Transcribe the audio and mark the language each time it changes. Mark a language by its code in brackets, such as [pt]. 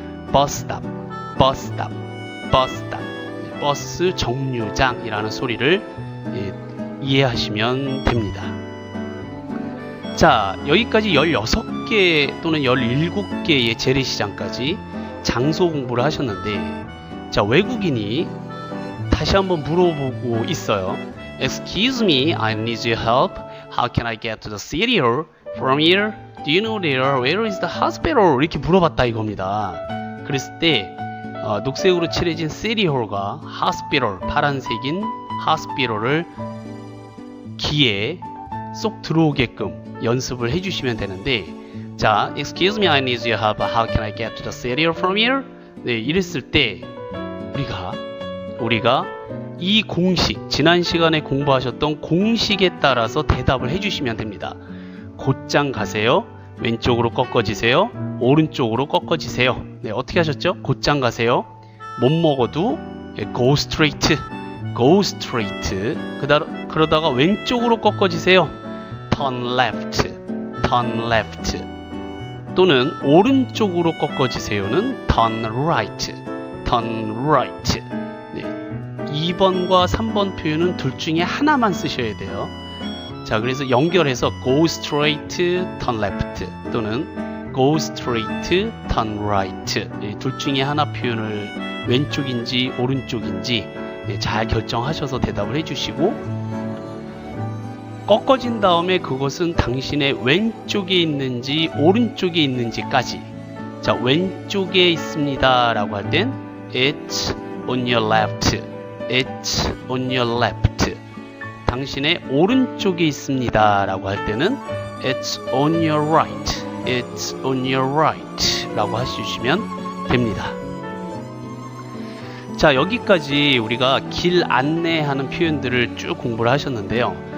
[ko] 버스 스탑, 버스 스탑, 버스 스탑. 버스 정류장이라는 소리를 이해하시면 됩니다. 자, 여기까지 16개 또는 17개의 재래시장까지 장소 공부를 하셨는데, 자, 외국인이 다시 한번 물어보고 있어요. [en] Excuse me, I need your help. How can I get to the city hall from here? Do you know there? Where is the hospital? [ko] 이렇게 물어봤다 이겁니다. 그랬을 때 녹색으로 칠해진 city hall과 hospital, 파란색인 hospital을 귀에 쏙 들어오게끔 연습을 해주시면 되는데, 자, [en] Excuse me, I need your help. How can I get to the city hall from here? [ko] 네, 이랬을 때 우리가 이 공식, 지난 시간에 공부하셨던 공식에 따라서 대답을 해주시면 됩니다. 곧장 가세요. 왼쪽으로 꺾어지세요. 오른쪽으로 꺾어지세요. 네, 어떻게 하셨죠? 곧장 가세요. 못 먹어도 [en] go straight, go straight. [ko] 그러다가 왼쪽으로 꺾어지세요. [en] turn left, turn left. [ko] 또는 오른쪽으로 꺾어지세요는 [en] turn right, turn right. [ko] 2번과 3번 표현은 둘 중에 하나만 쓰셔야 돼요. 자, 그래서 연결해서 [en] go straight, turn left [ko] 또는 [en] go straight, turn right. [ko] 둘 중에 하나 표현을 왼쪽인지 오른쪽인지 잘 결정하셔서 대답을 해주시고, 꺾어진 다음에 그것은 당신의 왼쪽에 있는지 오른쪽에 있는지까지. 자, 왼쪽에 있습니다 라고 할 땐 [en] it's on your left, it's on your left. [ko] 당신의 오른쪽에 있습니다 라고 할 때는 [en] it's on your right, [ko] it's on your right 라고 해주시면 됩니다. 자, 여기까지 우리가 길 안내하는 표현들을 쭉 공부를 하셨는데요.